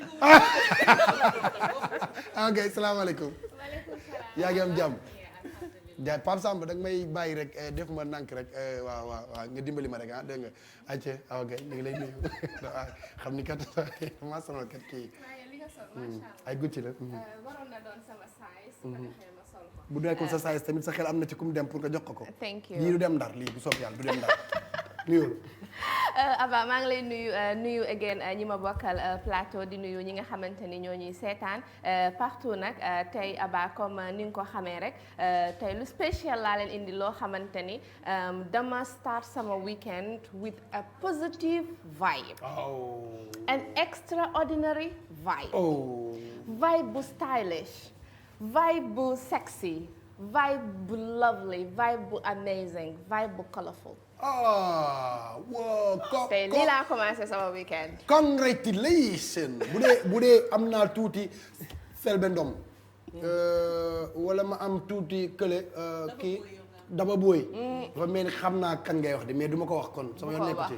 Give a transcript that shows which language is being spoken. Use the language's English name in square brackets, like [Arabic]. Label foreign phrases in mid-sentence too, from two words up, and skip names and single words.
[Wolof] ok salaamaaleykum yaa ngi am jàmm jaay Pape Samba da nga may bàyyi rek def ma nànk rek waaw nga dimbali ma rek dégg nga ayca ok ñu ngi lay nuyu xam ni kat maa sonal kat kii ay gucci la waroon na doon sama size su ko defee ma sol ko bu nekkul sa size tamit sa xel am na ci ku mu dem pour nga jox ko [English] thank you [Wolof] lii du dem ndar lii bu soob yàlla du dem ndar nuyul Aba maa ngi lay nuyu again ñi ma bokkal plateau di nuyu ñi nga xamante ni ñoo ñuy seetaan partout nag tey Aba comme ni nga ko xamee rek tey lu spécial laa leen indi loo xamante ni dama start sama weekend [English] with a positive vibe. An extraordinary vibe. Vibe bu stylish, vibe bu sexy, vibe bu lovely, vibe bu amazing, vibe bu colorful. Wow, [Wolof] tey lii laa commencé sama weekend. Congratulations bu dee am naa tuuti Selbé Ndom wala ma am tuuti kële kii daba booy dafa mel ni xam naa kan ngay wax de mais du ma ko wax kon sama yoon nekku ci